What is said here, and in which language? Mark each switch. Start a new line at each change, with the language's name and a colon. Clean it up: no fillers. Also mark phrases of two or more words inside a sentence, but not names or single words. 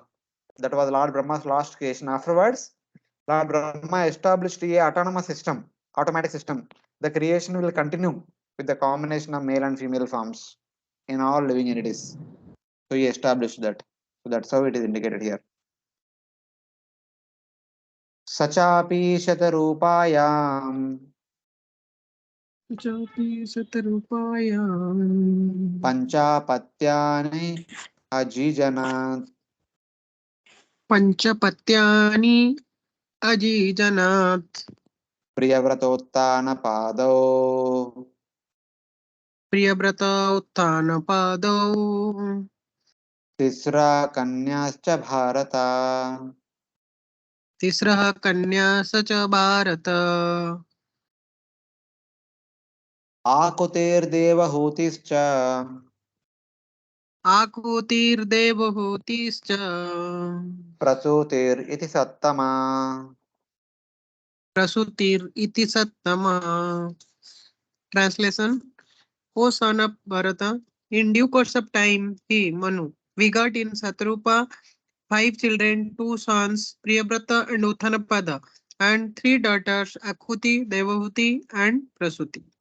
English: That was Lord Brahma's last creation. Afterwards, Lord Brahma established a autonomous system, automatic system. The creation will continue with the combination of male and female forms in all living entities. So he established that. So that's how it is indicated here.
Sanskrit: सा चापि शतरूपायाम् जाति शतरूपाया. पञ्चापत्यानि अजीजनत् पञ्चापत्यानि अजीजनत्. प्रियव्रतोत्तान पादौ प्रियव्रत उत्तानपादौ. तिस्रः कन्याश्च भारत तिस्रः कन्या स च भारत. आकूतिर्देवहूतिश्च आकुतिर्देवहूतिश्च प्रसूतिर् इति सत्तम. प्रसूतिर इति सत्तमा.
English: Translation: O son of Bharata, in due course of time, he, Manu, begot in Satarupa 5 children, 2 sons, Priyabrata and Uttanapada, and 3 daughters, Akuti, Devahuti, and Prasuti.